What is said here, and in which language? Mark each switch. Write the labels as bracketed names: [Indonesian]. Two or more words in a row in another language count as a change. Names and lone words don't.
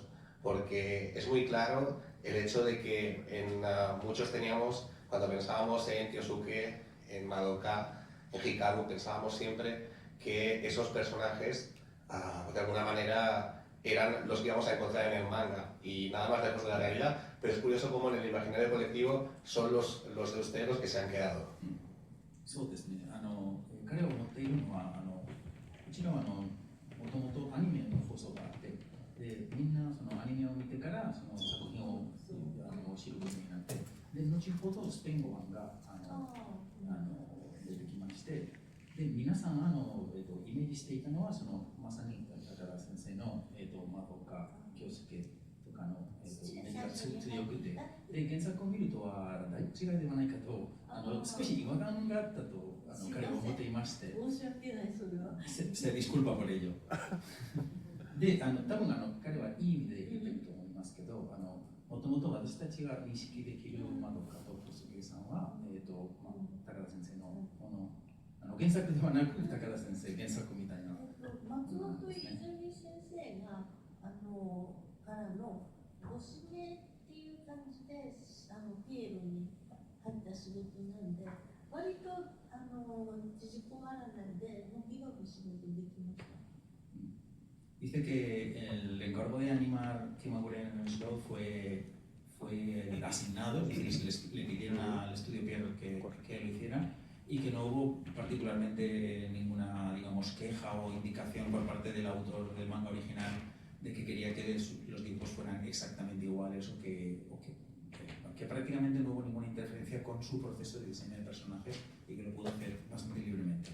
[Spanish] Porque es muy claro el hecho de que muchos teníamos, cuando pensábamos en Tiosuke, en Madoka, en Hikaru, pensábamos siempre que esos personajes, de alguna manera, eran los que íbamos a encontrar en el manga y nada más lejos de la realidad, pero es curioso cómo en el imaginario colectivo son los de ustedes los que se han quedado. [Japanese] そうですね。彼を持っているのはうちらはもともとアニメの放送があって、でみんなそのアニメを見てからその作品を知ることになって、で後ほどスペイン語版が出てきまして、で皆さんイメージしていたのはそのまさに高田先生のマドカ京介とかのイメージが強くて、で原作を見るとはだいぶ違いではないかと少し違和感があったと彼は思っていまして。申し訳ない、それは。 [Spanish] Se disculpa por ello. [Japanese] で、多分彼はいい意味で言ってると思いますけど、もともと私たちが認識できるマドカと小杉さんは、高田先生のもの、原作ではなく高田先生原作みたいな。松本泉先生がからのご指名っていう感じでピエロに入った仕事なんで、割と時事コガラなんでのびのび仕事できました。 [Spanish] Dice que el encargo de animar Kimagure en el show fue asignado, es decir, le pidieron al estudio Pierre que lo hiciera y que no hubo particularmente ninguna, digamos, queja o indicación por parte del autor del manga original de que quería que los dibujos fueran exactamente iguales o que prácticamente no hubo ninguna interferencia con su proceso de diseño de personajes y que lo pudo hacer bastante libremente.